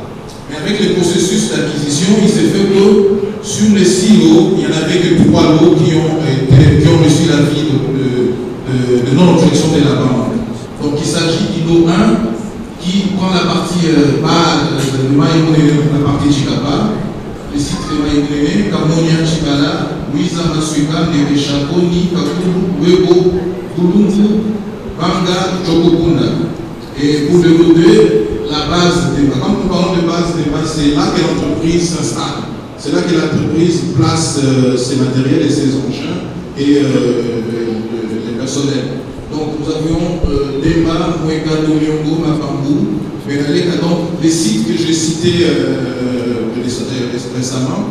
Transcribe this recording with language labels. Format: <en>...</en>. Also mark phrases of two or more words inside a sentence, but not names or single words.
<fr>Mais avec le processus d'acquisition, il s'est fait que sur les 6 lots, il n'y en avait que 3 lots qui ont reçu l'avis de non-objection de la banque. Donc il s'agit du lot 1 qui prend la partie bas de Maïmoune, la partie Chikapa. les sites de Maïkene, Kamonia Chibala, Louisa Masuika, Nebeshakoni, Kakuru, Webo, Kulungu, Banga, Chokopunda. Et pour développer la base de débat. Quand nous parlons de base de débat, c'est là que l'entreprise s'installe. C'est là que l'entreprise place ses matériels et ses engins et les personnels. Donc nous avions Dema, Mweka, Doliongo, Mapambu, Benaleka, donc les sites que j'ai cités récemment.</fr>